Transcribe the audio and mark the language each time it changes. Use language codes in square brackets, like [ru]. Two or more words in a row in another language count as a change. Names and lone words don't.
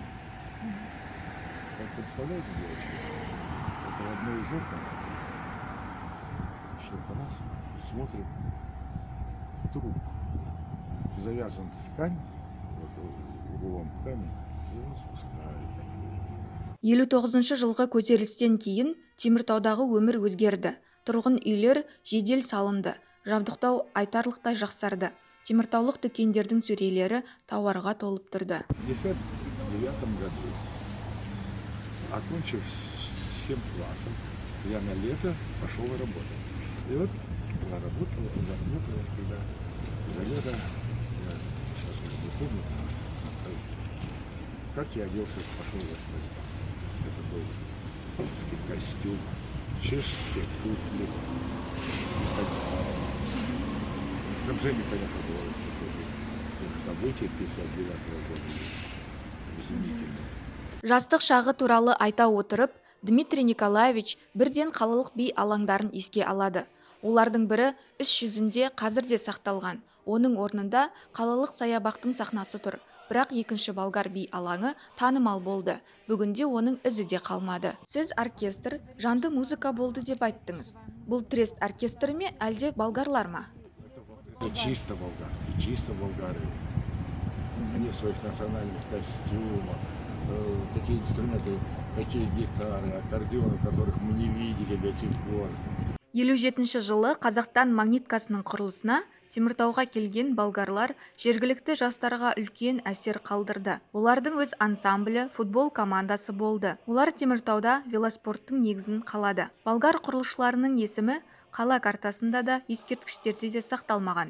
[ru] Как представляете, девочки, это в одно из окон, что-то раз, смотрим, труп завязан в ткань, вот углом ткани, и его спускают. [kk] 59 жылғы көтерілістен кейін Теміртаудағы өмір өзгерді. Тұрғын үйлер жедел салынды. Жабдықтау айтарлықтай жақсарды. Теміртаулық дүкендердің сөрелері тауарға толып тұрды. [ru] В 1959 году, окончив 7 классов, я на лето пошел работать. И вот заработал, когда за лето, я сейчас уже не помню, как я оделся, пошел в 8 класс. Это был русский костюм, чешские туфли. Снабжение, понятно, было событий 59 года. Изумительно. [kk] Жастық шағы туралы айта отырып, Дмитрий Николаевич бірден қалалық би алаңдарын еске алады. Олардың бірі іс жүзінде қазір де сақталған. Оның орнында қалалық саябақтың сахнасы тұр. Бірақ екінші болгар би алаңы танымал болды. Бүгінде оның ізі де қалмады. Сіз оркестр, жанды музыка болды деп айттыңыз. Бұл трест оркестрі ме, әлде болгарлар ма? [ru] Это чисто болгарские, чисто болгары. Они в своих национальных костюмах, такие инструменты, такие гитары, аккордеоны, которых мы не видели до сих пор. [kk] 57 жылы Қазақстан магниткасының құрылысына Теміртауға келген болгарлар жергілікті жастарға үлкен әсер қалдырды. Олардың өз ансамблі, футбол командасы болды. Олар Теміртауда велоспорттың негізін қалады. Болгар құрылысшыларының есімі қала картасында да, ескерткіштерде де сақталмаған.